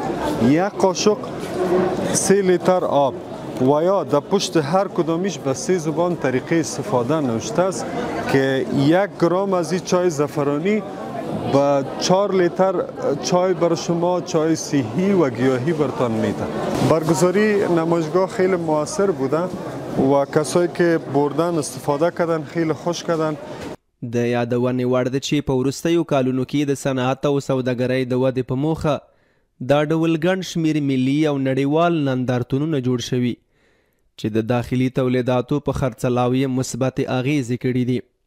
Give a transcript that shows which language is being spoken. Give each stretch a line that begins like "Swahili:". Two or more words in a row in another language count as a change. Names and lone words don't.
Persian: یک قاشق 3 لیتر آب و یا در پشت هر کدامیش به 3 زبان طریقه استفاده نوشته است که 1 گرم از این چای زعفرانی با 4 لیتر چای بر شما، چای صحی و گیاهی برتان میده. برگزاری نمایشگاه خیلی موثر بوده و کسایی که بردن استفاده کردن خیلی خوش کردن.
Pashto: د یادونې وړ ده چې په وروستیو کالونو کې د صنعت او سوداګرۍ د ودې په موخه دا ډول ګڼ شمېر ملي او نړیوال نندارتونونه جوړ شوي چې د داخلي تولیداتو په خرڅلاو یې مثبتې اغیزې کړي دي.